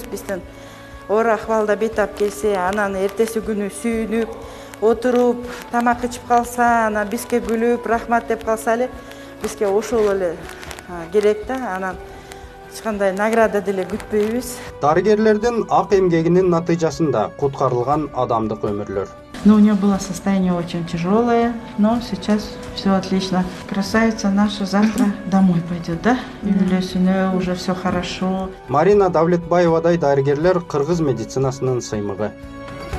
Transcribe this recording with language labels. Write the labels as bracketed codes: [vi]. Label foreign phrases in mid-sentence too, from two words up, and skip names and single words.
[ky] Биздин оор акыбалда бейтап келсе, анан эртеси күнү сүйүнүп, отуруп, тамак ичип калса, анан бизге күлүп, рахмат деп калса эле, бизге ошол эле керек да. Анан эч кандай награда деле күтпөйбүз. Дарыгерлердин ак эмгегинин натыйжасында куткарылган адамдык өмүрлөр. [ru] Но у нее было состояние очень тяжелое, но сейчас все отлично. Красавица наша завтра домой пойдет, да? Үйлесүнө уже все хорошо. [ky] Марина Давлетбаевадай дарыгерлер кыргыз медицинасынын сыймыгы.